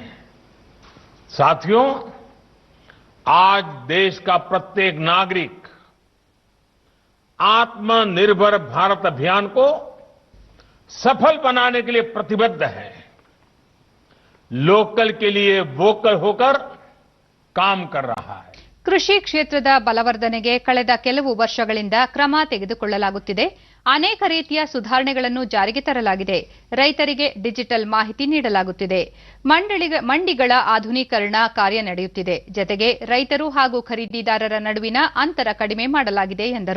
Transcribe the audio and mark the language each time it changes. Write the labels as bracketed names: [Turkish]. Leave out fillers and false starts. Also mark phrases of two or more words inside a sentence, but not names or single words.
[Hindi] साथियों, आज देश का प्रत्येक नागरिक आत्मनिर्भर भारत अभियान को सफल बनाने के लिए प्रतिबद्ध है. लोकल के लिए वोकल होकर काम कर रहा है. [Kannada] ಕೃಷಿ ಕ್ಷೇತ್ರದ ಬಲವರ್ಧನೆಗೆ ಕಳೆದ ಕೆಲವು ವರ್ಷಗಳಿಂದ ಕ್ರಮ ತೆಗೆದುಕೊಳ್ಳಲಾಗುತ್ತಿದೆ. ಅನೇಕ ರೀತಿಯ ಸುಧಾರಣೆಗಳನ್ನು ಜಾರಿಗೆ ತರಲಾಗಿದೆ. ರೈತರಿಗೆ ಡಿಜಿಟಲ್ ಮಾಹಿತಿ ನೀಡಲಾಗುತ್ತಿದೆ. ಮಂಡಿಗಳ ಆಧುನೀಕರಣ ಕಾರ್ಯ ನಡೆಯುತ್ತಿದೆ. ಜತೆಗೆ ರೈತರು ಹಾಗೂ ಖರೀದಿದಾರರ ನಡುವಿನ ಅಂತರ ಕಡಿಮೆ ಮಾಡಲಾಗಿದೆ ಎಂದರು.